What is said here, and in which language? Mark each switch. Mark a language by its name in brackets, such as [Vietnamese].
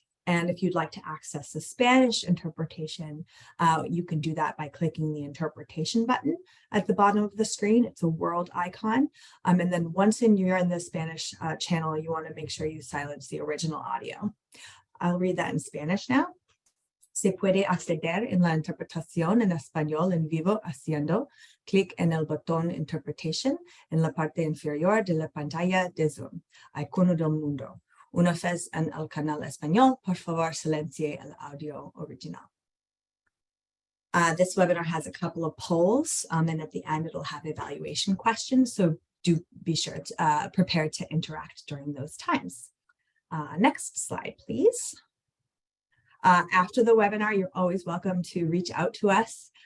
[English] And if you'd like to access the Spanish interpretation, you can do that by clicking the interpretation button at the bottom of the screen. It's a world icon. And then once you're in the Spanish channel, you want to make sure you silence the original audio. I'll read that in Spanish now. [Spanish] Se puede acceder en la interpretación en español en vivo haciendo clic en el botón Interpretation en la parte inferior de la pantalla de Zoom, icono del mundo. Una vez en el canal español, por favor, silencie el audio original. [English] This webinar has a couple of polls, and at the end, it'll have evaluation questions. So do be sure to prepare to interact during those times. Next slide, please. After the webinar, you're always welcome to reach out to us.